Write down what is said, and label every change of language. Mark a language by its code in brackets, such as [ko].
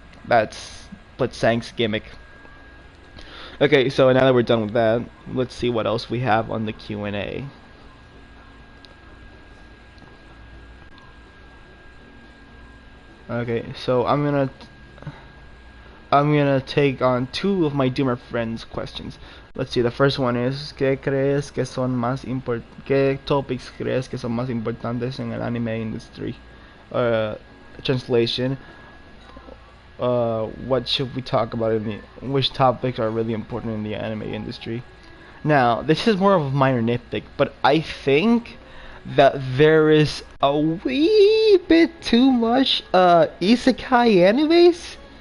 [en] That's Blitz Tank's gimmick. Okay, so now that we're done with that, let's see what else we have on the QnA. Okay, so I'm gonna take on two of my Doomer friends' questions. Let's see. The first one is [es] ¿Qué topics crees que son más importantes en el [en] anime industry? Translation. What should we talk about which topics are really important in the anime industry? Now, this is more of a minor nitpick, but I think that there is a wee bit too much isekai animes.